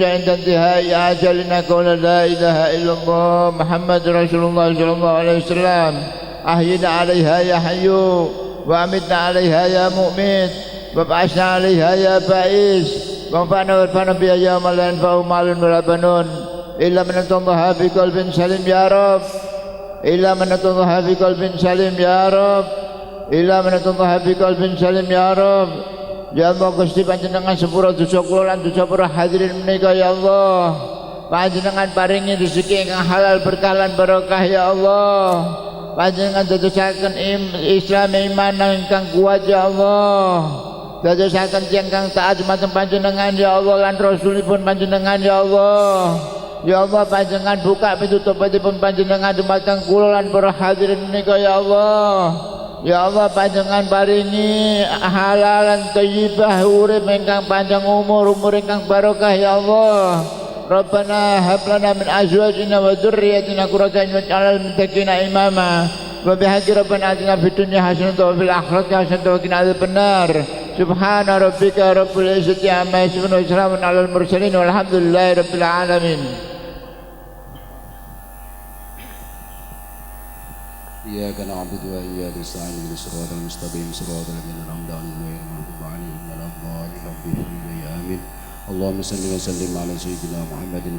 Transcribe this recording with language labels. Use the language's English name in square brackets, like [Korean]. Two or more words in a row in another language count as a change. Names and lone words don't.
[Arabic] عند انتهاء أجلنا قول لا إله إلا الله محمد رسول الله صلى الله عليه وسلم أحينا عليها يا حي وأمتنا عليها يا مؤمن وابعثنا عليها يا بائس وانفعنا وارفعنا بها يوم لا ينفع مال ولا بنون إلا من أتى الله بقلب سليم يا رب إلا من أتى الله بقلب سليم يا رب إلا من أتى الله بقلب سليم ya Rabb. يا الله [Javanese] Gusti panjenengan sepura dosa kula lan dosa para hadirin menika [Arabic] يا الله. [Javanese] Panjenengan paringi rezeki ingkang halal berkah lan barokah [Arabic] يا الله. [Javanese] Panjenengan dadosaken Islam iman ingkang kuat [Arabic] يا الله. [Javanese] Dadosaken ingkang taat dumateng panjenengan [Arabic] يا الله [Javanese] lan Rasulipun panjenengan [Arabic] يا الله. يا الله [Javanese] panjenengan buka pintu tobatipun panjenengan dumateng kula lan para hadirin menika [Arabic] يا الله. يا الله [Javanese] panjenengan paringi [Arabic] حلالا طيبة [Javanese] urip ingkang panjang umur ingkang barokah [Arabic] يا الله. ربنا هب لنا من أزواجنا وذرياتنا قرة أعين واجعلنا للمتقين إماما. وبحق ربنا آتنا في الدنيا حسنة وفي الآخرة حسنة وقنا عذاب النار. سبحان ربك رب العزة عما يصفون وسلام على المرسلين والحمد لله رب العالمين. إياك نعبد وإياك نستعين اهدنا الصراط المستقيم صراط الذين أنعمت عليهم غير المغضوب عليهم ولا الضالين رب اغفر لي آمين اللهم صل وسلم على سيدنا محمد في